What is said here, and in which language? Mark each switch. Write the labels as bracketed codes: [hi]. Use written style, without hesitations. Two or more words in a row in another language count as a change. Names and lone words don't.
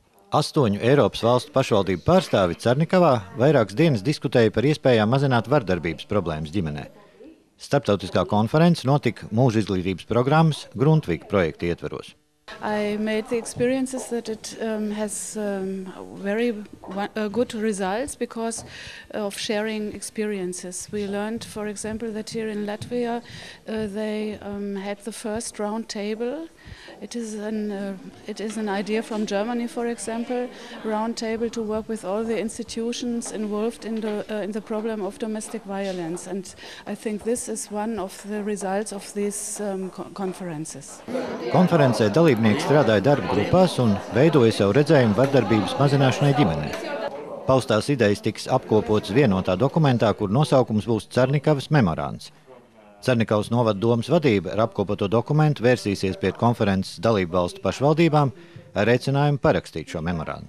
[lv] 8 Eiropas valstu pašvaldību pārstāvi Cernikavā vairākas dienas diskutēja par iespējām mazināt vardarbības problēmas ģimenē. Starptautiskā konference notika mūža izglītības programmas Grundtvig projekta ietveros. [en] I made the experiences that it has very good results because of sharing experiences. We learned, for example, that here in Latvia they had the first round table. It is an idea from Germany, for example, round table to work with all the institutions involved in the problem of domestic violence. And I think this is one of the results of these conferences. [lv] Konferencē dalībnieki strādāja darba grupās un veidoja savu redzējumu vardarbības mazināšanai ģimenē. Paustās idejas tiks apkopotas vienotā dokumentā, kur nosaukums būs Cernikavas memorands. Cernikavas novada domas vadība ar apkopoto dokumentu vērsīsies pie konferences dalību valstu pašvaldībām ar aicinājumu parakstīt šo memorandu.